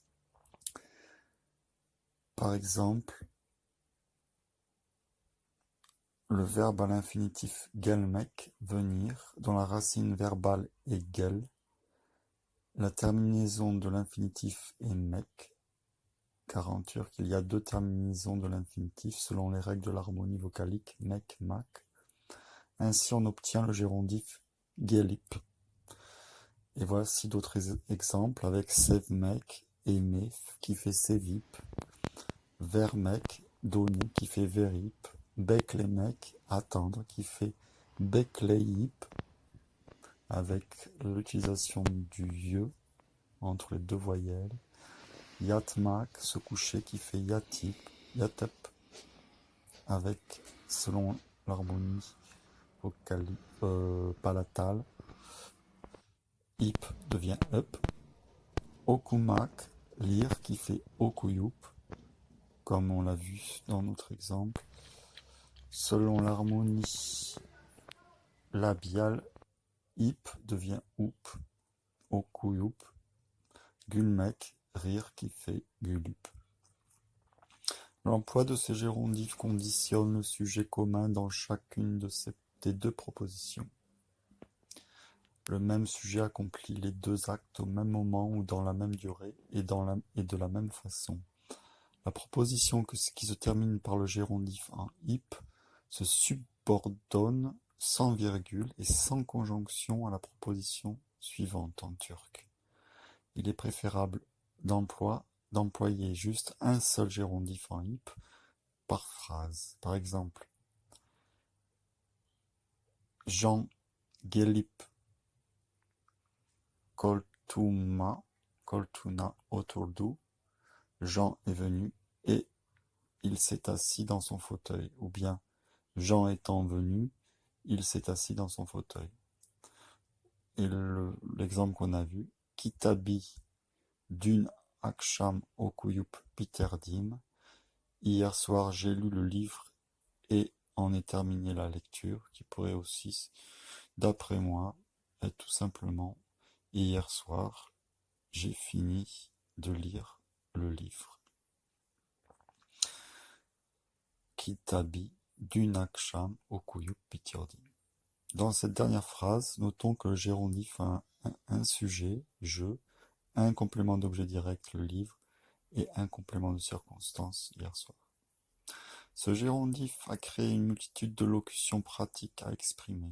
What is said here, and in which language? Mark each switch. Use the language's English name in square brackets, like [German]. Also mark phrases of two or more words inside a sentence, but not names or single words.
[French] Par exemple, le verbe à l'infinitif gelmek, venir, dont la racine verbale est gel, la terminaison de l'infinitif est mek, car en turc il y a deux terminaisons de l'infinitif selon les règles de l'harmonie vocalique mek, mak. Ainsi on obtient le gérondif gelip. Et voici d'autres exemples avec sevmek, aimer, qui fait sevip, vermek, donner, qui fait verip, beklemek, attendre, qui fait bekleyip, avec l'utilisation du ye entre les deux voyelles, yatmak, se coucher, qui fait yatip, yatep, avec, selon l'harmonie palatale, ip devient up, okumak, lire, qui fait okuyup, comme on l'a vu dans notre exemple. Selon l'harmonie labiale, ip devient oup, okuyup, gulmek, rire, qui fait gulup. L'emploi de ces gérondifs conditionne le sujet commun dans chacune des deux propositions. Le même sujet accomplit les deux actes au même moment ou dans la même durée et de la même façon. La proposition qui se termine par le gérondif en ip se subordonne sans virgule et sans conjonction à la proposition suivante en turc. Il est préférable d'employer juste un seul gérondif en ip par phrase. Par exemple, Jean [Turkish] gelip koltuna oturdu. [French] Jean est venu et il s'est assis dans son fauteuil. Ou bien, Jean étant venu, il s'est assis dans son fauteuil. Et l'exemple qu'on a vu, [Turkish] Kitabi dün akşam okuyup bitirdim. [French] Hier soir, j'ai lu le livre et en ai terminé la lecture, qui pourrait aussi, d'après moi, être tout simplement hier soir, j'ai fini de lire le livre. [Turkish] Kitabi dün akşam okuyup bitirdim. [French] Dans cette dernière phrase, notons que le gérondif a un sujet, je, un complément d'objet direct, le livre, et un complément de circonstance, hier soir. Ce gérondif a créé une multitude de locutions pratiques à exprimer.